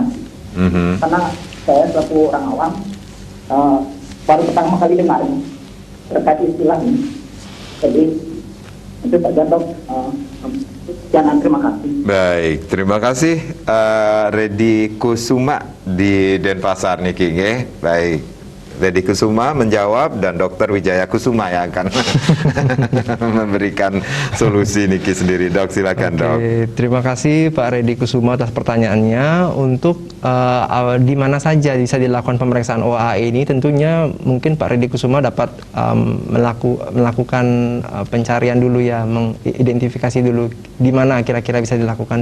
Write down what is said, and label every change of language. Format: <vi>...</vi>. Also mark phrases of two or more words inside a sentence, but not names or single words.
<id>Karena saya selaku orang awam baru pertama kali dengar terkait istilah ini. Jadi itu saja, Dok. Jangan, terima kasih. Baik, terima kasih Redi Kusuma di Denpasar</id> <ban>niki nggih.</ban> <id>Baik. Redi Kusuma menjawab dan Dr. Wijaya Kusuma yang akan memberikan solusi niki sendiri. Dok, silakan, Dok. Terima kasih Pak Redi Kusuma atas pertanyaannya. Untuk di mana saja bisa dilakukan pemeriksaan OAE ini, tentunya mungkin Pak Riddy Kusuma dapat melakukan pencarian dulu ya, mengidentifikasi dulu di mana kira-kira bisa dilakukan.</id>